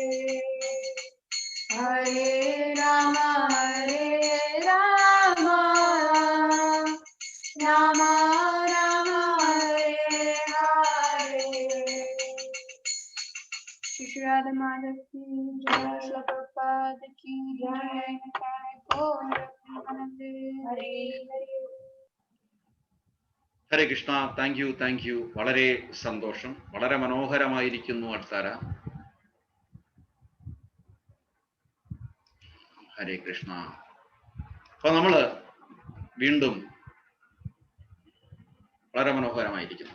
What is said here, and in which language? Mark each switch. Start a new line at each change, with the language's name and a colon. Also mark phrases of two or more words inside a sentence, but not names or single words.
Hindi: हरे राम राम राम हरे हरे श्री राधा माधव की जय, श्री प्रभुपाद की जय, निताई गौर प्रेमानंदे, हरे हरे.
Malayalam: ഹരേ കൃഷ്ണ.
English: thank you.
Malayalam: വളരെ സന്തോഷം. വളരെ മനോഹരമായിരിക്കുന്നു അൾത്താര. ഹരേ കൃഷ്ണ. അപ്പൊ നമ്മള് വീണ്ടും വളരെ മനോഹരമായിരിക്കുന്നു.